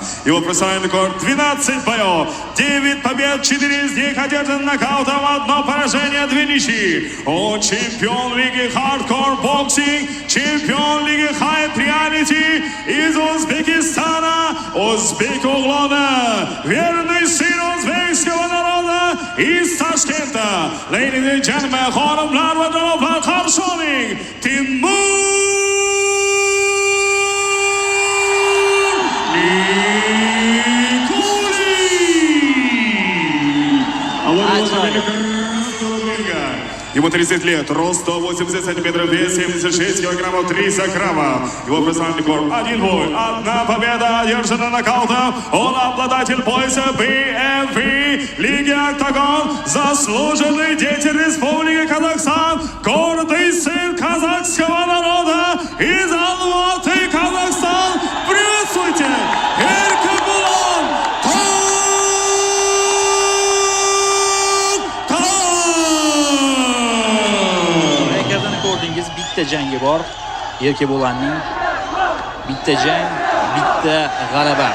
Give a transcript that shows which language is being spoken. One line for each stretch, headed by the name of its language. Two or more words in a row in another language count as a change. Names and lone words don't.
Russian: Его профессиональный рекорд 12 боев, 9 побед, 4 из них одержан нокаутом, 1 поражение, 2 ничьи. Он чемпион лиги хардкор боксинг, чемпион лиги хайт реалити из Узбекистана, Узбек углона, верный сын узбекского народа из Ташкента.
English: Ladies and gentlemen,
Uzbek: xonimlar va janoblar, qarshi oling,
Russian: Timur Ему 30 лет, рост 180 сантиметров, вес 76 килограммов 300 граммов. Его профессиональный рекорд 1 бой, 1 победа, одержана нокаутом. Он обладатель пояса BMV Лиги Октагон, заслуженный деятель Республики Казахстан, гордый сын казахского народа из Алматы, Казахстан. Приветствуйте! Erkebulon
Uzbek: Ko'rdingiz, bitta jangi bor. Erkebulonning bitta jang, bitta g'alaba.